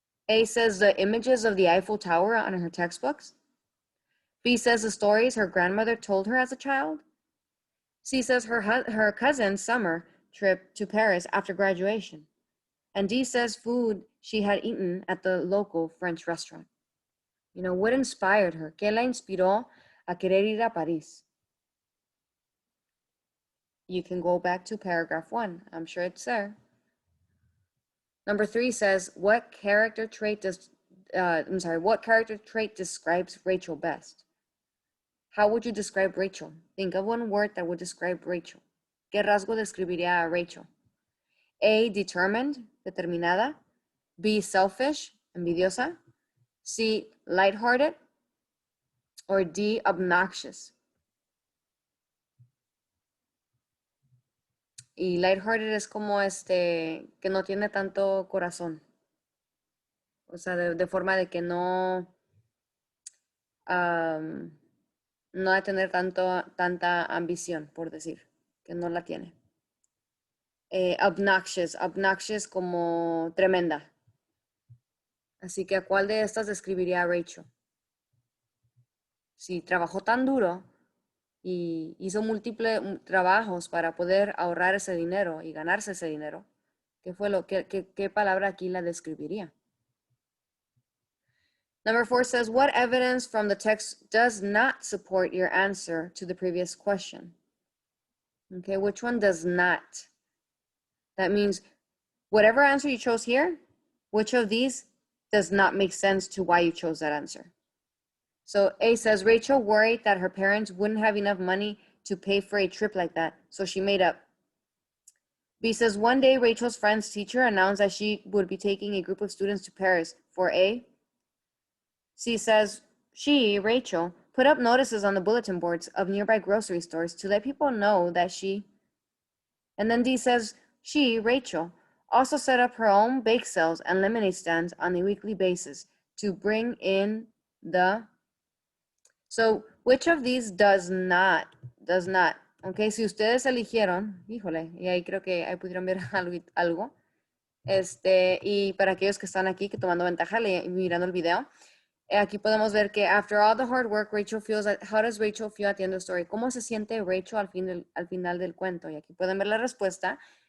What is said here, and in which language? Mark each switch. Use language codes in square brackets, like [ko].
[en] A says the images of the Eiffel Tower on her textbooks. B says the stories her grandmother told her as a child. C says her cousin's summer trip to Paris after graduation. And D says food she had eaten at the local French restaurant. What inspired her? [es] ¿Qué la inspiró a querer ir a París? [en] You can go back to paragraph 1. I'm sure it's there. Number 3 says, what character trait describes Rachel best? How would you describe Rachel? Think of one word that would describe Rachel. [es] ¿Qué rasgo describiría a Rachel? [en] A, determined, determinada. B, selfish, envidiosa. C, lighthearted. Or D, obnoxious. [es] Y lighthearted es como que no tiene tanto corazón. O sea, de forma de que no, no ha de tener tanta ambición, por decir, que no la tiene. Obnoxious como tremenda. Así que ¿a cuál de estas describiría a Rachel? Si trabajó tan duro y hizo múltiples trabajos para poder ahorrar ese dinero y ganarse ese dinero. ¿Qué palabra aquí la describiría? [en] Number 4 says, what evidence from the text does not support your answer to the previous question? Okay, which one does not? That means whatever answer you chose here, which of these does not make sense to why you chose that answer? So A says, Rachel worried that her parents wouldn't have enough money to pay for a trip like that, so she made up. B says, one day Rachel's friend's teacher announced that she would be taking a group of students to Paris for A. C says, she, Rachel, put up notices on the bulletin boards of nearby grocery stores to let people know that she. And then D says, she, Rachel, also set up her own bake sales and lemonade stands on a weekly basis to bring in the. So, which of these does not? Does not. [es] Ok, si ustedes eligieron, híjole, y ahí creo que ahí pudieron ver algo. Y para aquellos que están aquí, que tomando ventaja, mirando el video, aquí podemos ver que [en] after all the hard work, Rachel feels, how does Rachel feel at the end of the story? [es] ¿Cómo se siente Rachel al final del cuento? Y aquí pueden ver la respuesta.